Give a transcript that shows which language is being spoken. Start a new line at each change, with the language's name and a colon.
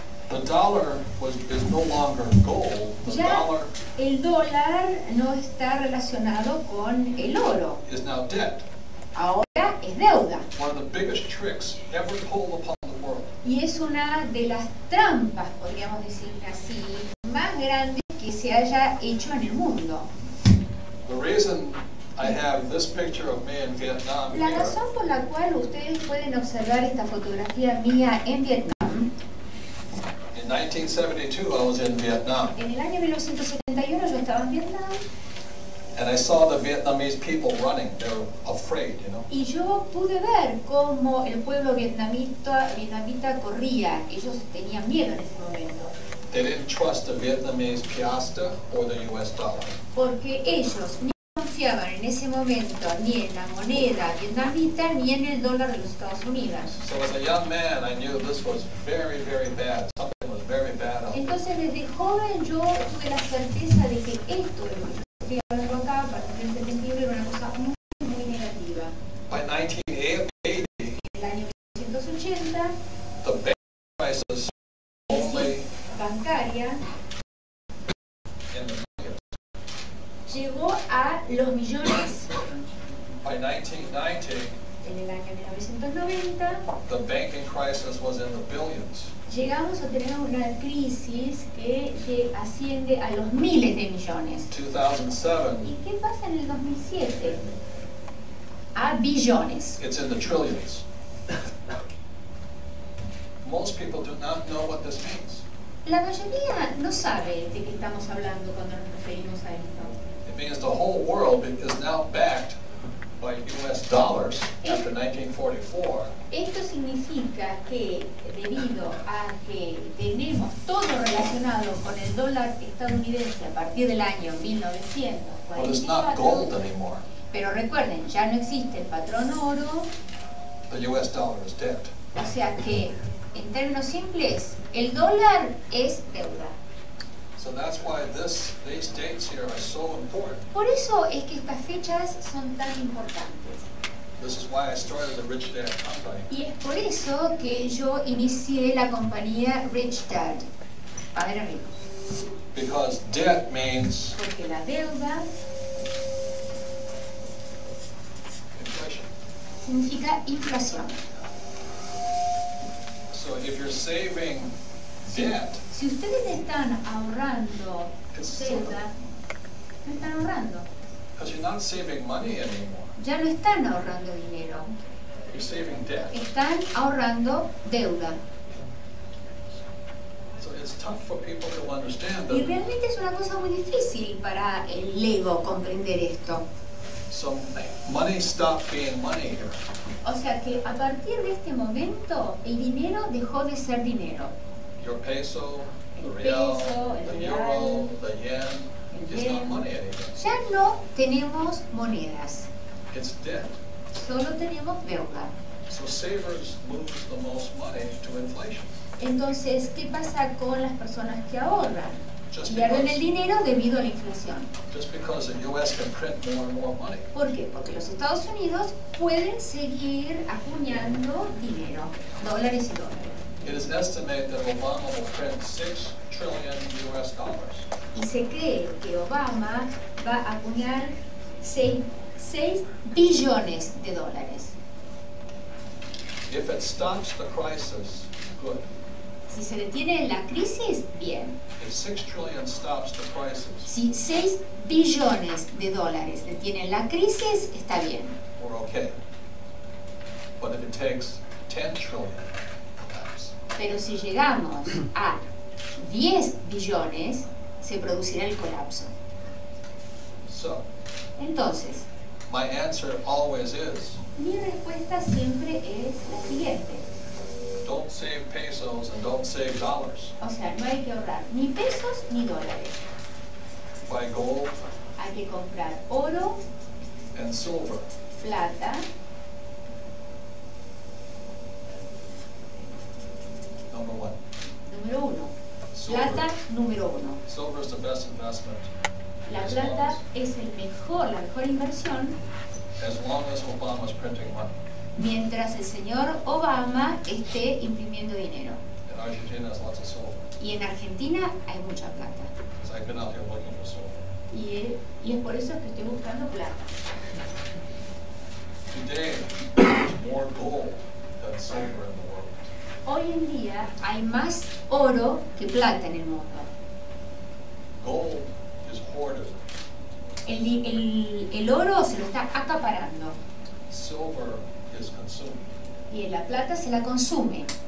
English: the dollar is no longer gold. The
Spanish: ya
English: dollar
Spanish: el dólar no está relacionado con el oro.
English: is now debt.
Spanish: Ahora es deuda.
English: One of the biggest tricks ever pulled upon the world.
Spanish: Y es una de las trampas, podríamos decirle así, más grandes que se haya hecho en el mundo.
English: The reason I have this picture of me in Vietnam
Spanish: La
English: here
Spanish: razón por la cual ustedes pueden observar esta fotografía mía en Vietnam,
English: in 1972 I was in Vietnam
Spanish: en el año 1971 yo estaba en Vietnam,
English: and I saw the Vietnamese people running. They were afraid, you know.
Spanish: y yo pude ver cómo el pueblo vietnamita corría. Ellos tenían miedo en ese momento,
English: They didn't trust the Vietnamese piastre or the US dollar.
Spanish: porque ellos ni confiaban en ese momento ni en la moneda vietnamita ni en el dólar de los Estados Unidos.
English: So as a young man, I knew this was very, very bad. Something was very bad out there.
Spanish: Entonces desde joven yo tuve la certeza de que esto de lo que yo estoy hablando acá, a partir del 71, era una cosa muy, muy negativa.
English: By 1980,
Spanish: En el año 1980,
English: the bank crisis only
Spanish: bancaria
English: in the millions.
Spanish: llegó a los millones.
English: By 1990,
Spanish: En el año 1990
English: the banking crisis was in the billions.
Spanish: llegamos a tener una crisis que asciende a los miles de millones.
English: 2007,
Spanish: ¿Y qué pasa en el 2007? A billones.
English: it's in the trillions. Most people do not know what this means.
Spanish: La mayoría no sabe de qué estamos hablando cuando nos referimos a esto.
English: It means the whole world is now backed by US dollars after 1944.
Spanish: Esto significa que debido a que tenemos todo relacionado con el dólar estadounidense a partir del año
English: But it's not gold
Spanish: 1944,
English: anymore.
Spanish: pero recuerden, ya no existe el patrón oro,
English: The US dollar is dead.
Spanish: o sea que En términos simples, el dólar es deuda.
English: So that's why these dates here are so important.
Spanish: Por eso es que estas fechas son tan importantes.
English: This is why I started the Rich Dad Company.
Spanish: Y es por eso que yo inicié la compañía Rich Dad, Padre Rico.
English: Because debt means
Spanish: Porque la deuda
English: inflation.
Spanish: significa inflación.
English: So if you're saving debt,
Spanish: Si ustedes están ahorrando deuda, no están ahorrando.
English: because you're not saving money anymore,
Spanish: Ya no están ahorrando dinero,
English: you're saving debt.
Spanish: están ahorrando deuda.
English: So it's tough for people to understand
Spanish: Y
English: that.
Spanish: realmente es una cosa muy difícil para el ego comprender esto.
English: So money stopped being money here.
Spanish: O sea que a partir de este momento el dinero dejó de ser dinero.
English: Your peso, the
Spanish: El
English: real,
Spanish: peso, el
English: the
Spanish: real,
English: euro, the yen,
Spanish: el
English: is not
Spanish: yen.
English: money anymore.
Spanish: Ya no tenemos monedas,
English: It's debt.
Spanish: solo tenemos deuda.
English: So savers lose the most money to inflation.
Spanish: Entonces, ¿qué pasa con las personas que ahorran?
English: Just
Spanish: Pierden el
English: because,
Spanish: dinero debido a la inflación.
English: just because the U.S. can print more and more money.
Spanish: ¿Por qué? Porque los Estados Unidos pueden seguir acuñando dinero, dólares y dólares.
English: It is estimated that Obama will print $6 trillion US.
Spanish: Y se cree que Obama va a acuñar 6 billones de dólares.
English: If it stops the crisis, good.
Spanish: Si se detiene la crisis, bien.
English: If 6 trillion stops the crisis,
Spanish: Si 6 billones de dólares detienen la crisis, está bien.
English: we're okay. But if it takes 10 trillion, perhaps,
Spanish: Pero si llegamos a 10 billones, se producirá el colapso.
English: so
Spanish: Entonces,
English: my answer always is,
Spanish: mi respuesta siempre es la siguiente.
English: don't save pesos and don't save dollars.
Spanish: O sea, no hay que ahorrar ni pesos ni dólares.
English: Buy gold
Spanish: Hay que comprar oro,
English: and silver.
Spanish: plata,
English: Number one.
Spanish: número 1.
English: Silver.
Spanish: Plata, número 1.
English: Silver is the best investment
Spanish: La
English: as
Spanish: plata
English: long
Spanish: es la mejor inversión
English: as Obama's printing money.
Spanish: mientras el señor Obama esté imprimiendo dinero.
English: And Argentina has lots of silver.
Spanish: Y en Argentina hay mucha plata.
English: Because I've been out here looking for silver.
Spanish: Y es por eso que estoy buscando plata.
English: Today, there's more gold than silver in the world.
Spanish: Hoy en día hay más oro que plata en el mundo.
English: Gold is hoarded.
Spanish: El oro se lo está acaparando
English: Silver is consumed.
Spanish: y la plata se la consume.